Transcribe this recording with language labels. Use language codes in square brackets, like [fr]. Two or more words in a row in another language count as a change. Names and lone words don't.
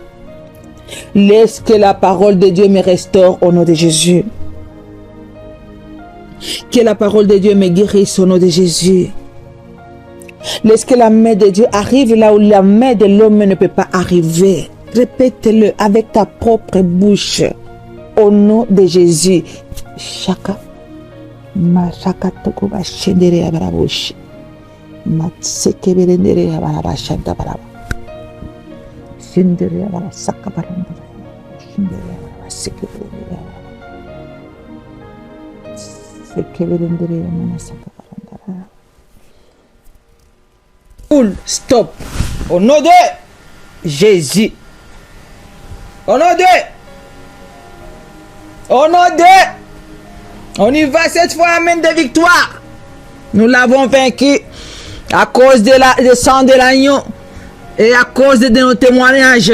[fr] Laisse que la parole de Dieu me restaure au nom de Jésus. Que la parole de Dieu me guérisse au nom de Jésus. Laisse que la main de Dieu arrive là où la main de l'homme ne peut pas arriver. Répète-le avec ta propre bouche. Au nom de Jésus. Chaka. Ma chaka toko ba shendere abaraboshi. Ma seke berendere abaraba shanda baraba. Shendere abara saka baranda. Shendere abara seke berendere abara. Seke berendere amana saka baranda. [en] Full stop. [fr] Au nom de Jésus. Au nom de. On y va cette fois, amen, de victoire. Nous l'avons vaincu à cause de sang de l'agneau et à cause de nos témoignages.